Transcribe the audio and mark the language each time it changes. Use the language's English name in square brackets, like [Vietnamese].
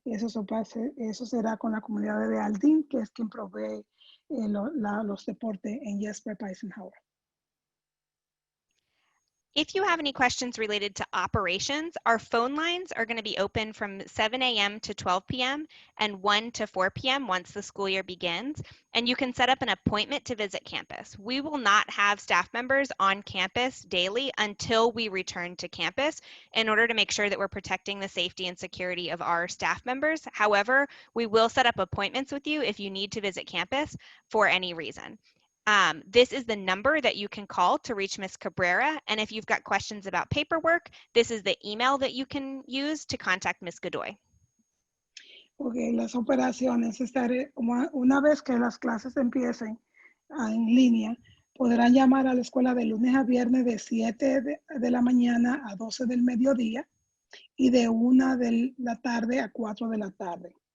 [Spanish] Eso será con la comunidad de Aldine, que es quien provee los deportes en Yes Prep Eisenhower. [English] If you have any questions related to operations, our phone lines are going to be open from 7 a.m. to 12 p.m. and 1 to 4 p.m. once the school year begins, and you can set up an appointment to visit campus. We will not have staff members on campus daily until we return to campus in order to make sure that we're protecting the safety and security of our staff members. However, we will set up appointments with you if you need to visit campus for any reason. This is the number that you can call to reach Ms. Cabrera, and if you've got questions about paperwork, this is the email that you can use to contact Ms. Godoy. [Spanish] Okay, las operaciones, una vez que las clases empiecen en línea, podrán llamar a la escuela de lunes a viernes de 7 de la mañana a 12 del mediodía y de 1 de la tarde a 4 de la tarde.